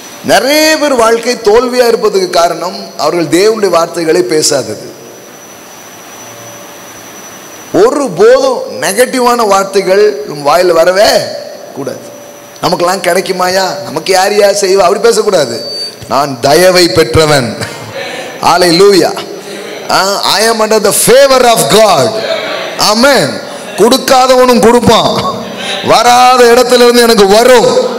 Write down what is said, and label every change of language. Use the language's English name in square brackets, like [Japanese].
[Tamil] நிறைய பேர் வாழ்க்கை தோல்வியா இருப்பதுக்கு காரணம் அவர்கள் தேவனுடைய வார்த்தைகளை பேசாதது. ஒரு போதும் நெகட்டிவான வார்த்தைகள் வாயில் வரவே கூடாது. நமக்கெல்லாம் கிடைக்குமாயா, நமக்கு யார் யார் செய்வா, அப்படி பேசக்கூடாது. நான் தயவை பெற்றவன். ஹல்லேலூயா. [English] I am under the favor of God. [Tamil] ஆமென். கொடுக்காதவனும் கொடுப்பான், வராத இடத்துல இருந்து எனக்கு வரும்.